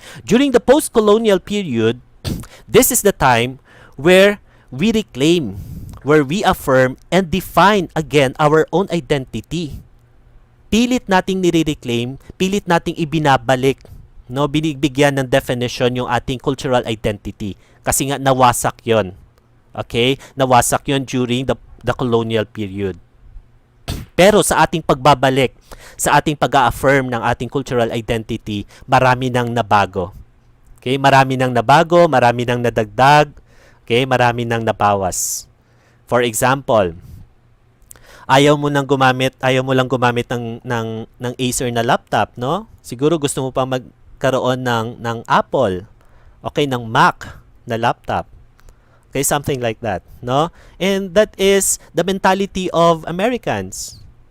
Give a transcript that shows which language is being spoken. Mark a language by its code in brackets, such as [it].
[en] During the post-colonial period, this is the time where we reclaim, where we affirm and define again our own identity. [tl] Pilit nating nire-reclaim, pilit nating ibinabalik, no, binibigyan ng definition yung ating cultural identity kasi nga nawasak yon. Okay? Nawasak yon [en] during the colonial period. [tl] Pero sa ating pagbabalik, sa ating pag-a-affirm ng ating cultural identity, marami nang nabago. Okay? Marami nang nabago, marami nang nadagdag, okay? Marami nang nabawas. [en] For example, [tl] ayaw mo lang gumamit ng Acer na laptop, no? Siguro gusto mo pang magkaroon ng Apple, okay, ng Mac na laptop. [en] Okay, something like that, no? And that is the mentality of Americans.